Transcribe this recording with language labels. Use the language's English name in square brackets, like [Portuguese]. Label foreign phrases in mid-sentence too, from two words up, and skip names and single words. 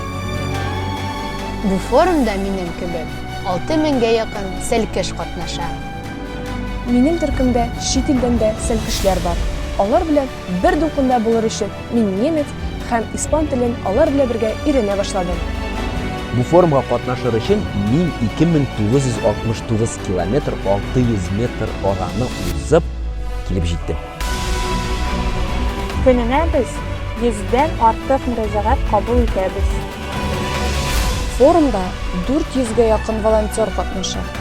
[Tatar] Бұл форумда минем кебек 6000-гә якын Сәлкәш катнаша. Минем төркемдә чит илдән дә сәлкешләр бар. Алар белән бер дулкында булыр өчен мин немец һәм испан телен алар белән бергә өйрәнә башладым. Бұл форумға қатнашыр өчен мин 2969 километр 600 метр араны узып килеп җиттем. Көненә без 100дән артык мөрәҗәгать кабул итәбез. Форумда 400-гә якын волонтер катнаша.